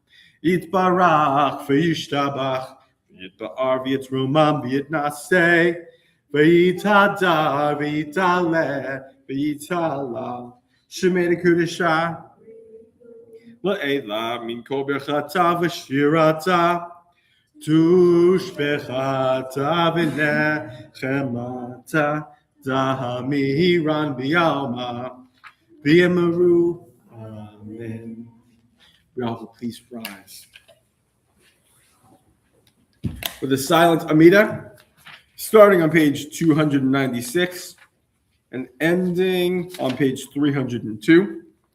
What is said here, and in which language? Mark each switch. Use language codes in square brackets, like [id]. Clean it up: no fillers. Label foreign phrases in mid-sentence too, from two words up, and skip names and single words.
[arc] וישתבח ויתפאר ויתרומם ויתנשא ויתהדר ויתעלה ויתהלל שמה דקודשא לעלא מן כל ברכתא ושירתא תושבחתא ונחמתא דאמירן בעלמא ואמרו. [en] Amen. We all will please rise. With the silent Amida, starting on page 296 and ending on page 302.